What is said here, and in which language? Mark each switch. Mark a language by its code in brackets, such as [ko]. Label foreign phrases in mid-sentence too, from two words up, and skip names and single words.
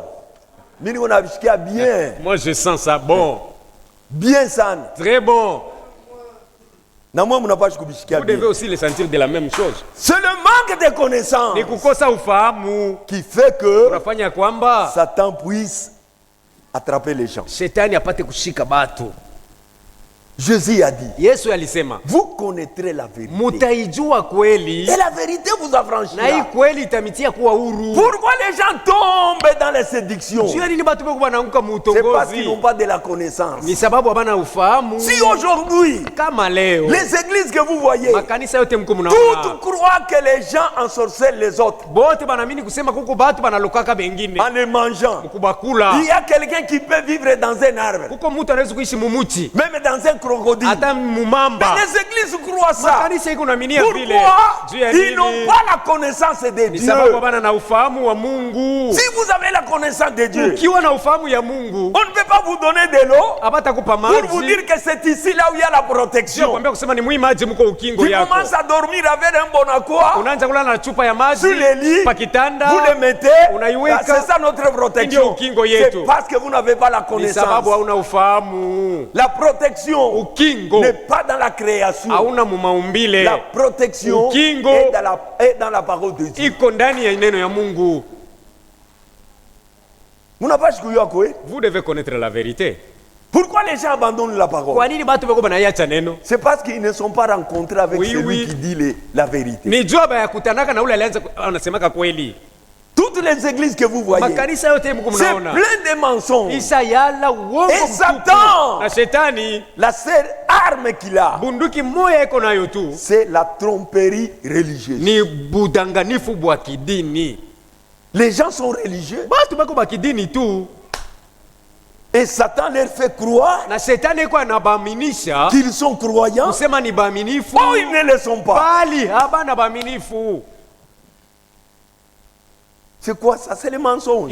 [sw] Mimi unavisikia bien. [fr] Moi je sens ça bon, [sw] Bien sana. [fr] très bon. [sw] Na mwa mnapaswa kubisikia [fr] Vous devez bien. aussi le sentir de la même chose. C'est le manque de connaissance [sw] Ni kukosa ufahamu [fr] qui fait que [sw] unafanya kwamba [fr] Satan puisse attraper les gens. [sw] Shetani apate kushika batu. [fr] Jésus a dit, [sw] Yesu alisema [fr] vous connaîtrez la vérité. [sw] mutaijua kweli [fr] Et la vérité vous [sw] na hii [fr] affranchira. [sw] kweli itamitia kuwa huru. [fr] Pourquoi les gens tombent dans les séductions? [sw] Jua nini batu beko banaanguka [fr] C'est parce qu'ils n'ont [sw] muutongozi? [fr] pas de la connaissance. [sw] Ni sababu habana ufahamu. [fr] Si aujourd'hui, [sw] Kama leo [fr] les églises que vous voyez, [sw] makanisa yote mko mnaona [fr] toutes croient que les gens ensorcellent les autres [sw] bote banaamini kusema kuko batu banalokaka bengine [fr] en les mangeant. [sw] kubakula. [fr] Il y a quelqu'un qui peut vivre dans un arbre, [sw] Kuko mtu anaweza kuishi mumuti [fr] même dans un crocodile. [sw] hata mumamba. [fr] Mais les églises croient ça. [sw] Makanisa iko naaminia vile. [fr] Pourquoi? [sw] Juu ya [fr] Ils n'ont [sw] nini? [fr] pas la connaissance de [sw] Ni [fr] Dieu. [sw] sababu bana na ufahamu wa Mungu. [fr] Si vous avez la connaissance de Dieu, [sw] Ukiwa na ufahamu ya Mungu [fr] on ne peut pas vous donner de l'eau [sw] hapata kupa [fr] pour vous [sw] maji. [fr] dire que c'est ici là où il y a la [sw] Sio [fr] protection. [sw] kwambia kusema ni mwi maji mko ukingo [fr] Tu [sw] yako. [fr] commences à dormir avec un bon aqua [sw] Unaanza kulala na chupa ya maji [fr] sur les lits, [sw] pa kitanda. [fr] vous les mettez, [sw] Unaiweka. [fr] c'est ça notre protection. [sw] Ndio ukingo [fr] C'est [sw] yetu. [fr] parce que vous n'avez pas la [sw] Ni [fr] connaissance. [sw] sababu hauna ufahamu. [fr] La protection [sw] Ukingo [fr] n'est pas dans la création. [sw] hauna mumaumbile. [fr] La protection [sw] Ukingo [fr] est dans la parole de Dieu. [sw] iko ndani ya neno ya Mungu. Munapashi kujua kwe? [fr] Vous devez connaître la vérité. Pourquoi les gens abandonnent la parole? [sw] Kwa nini batu beko banaiacha neno? [fr] C'est parce qu'ils ne sont pas rencontrés avec Oui, celui oui. qui dit la vérité. [sw] Ni joba ya kutanaka na ule alianza anasemaka kweli. [fr] Toutes les églises que vous voyez, [sw] Makanisa yote mko [fr] c'est [sw] mnaona. [fr] plein de mensonges. [sw] Isa yala uongo [fr] Et [sw] mtupu. [fr] Satan, [sw] Na shetani [fr] la seule arme qu'il a, [sw] bunduki moya iko nayo tu [fr] c'est la tromperie religieuse. [sw] ni budanganifu bwa kidini. [fr] Les gens sont religieux [sw] Batu bako ba kidini tu [fr] et Satan leur fait croire [sw] na shetani iko anabaaminisha [fr] qu'ils sont croyants. [sw] kusema ni baaminifu [fr] Oh, ils ne le sont pas. [sw] bali habana baaminifu. [fr] C'est quoi ça? C'est les mensonges.